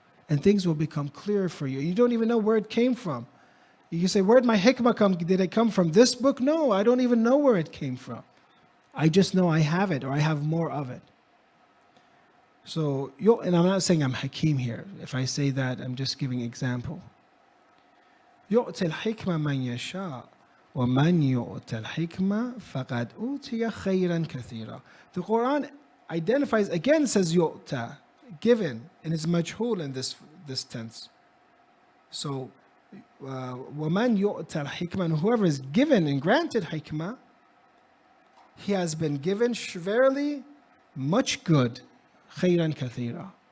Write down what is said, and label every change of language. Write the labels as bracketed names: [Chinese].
[English] And things will become clear for you. You don't even know where it came from. You say, where did my hikmah come? Did it come from this book? No, I don't even know where it came from. I just know I have it, or I have more of it. So, and I'm not saying I'm Hakim here. If I say that, I'm just giving example. [Arabic] يؤتي الحكمة من يشاء ومن يؤتى الحكمة فقد أوتي خيرا كثيرا. [English] The Quran identifies, again says يؤتى, given, and it's majhul in this tense. So, [Arabic] وَمَنْ يُؤْتَى الْحِكْمَةِ, [English] and whoever is given and granted hikmah, he has been given verily much good, [Arabic] خَيْرًا كَثِيرًا.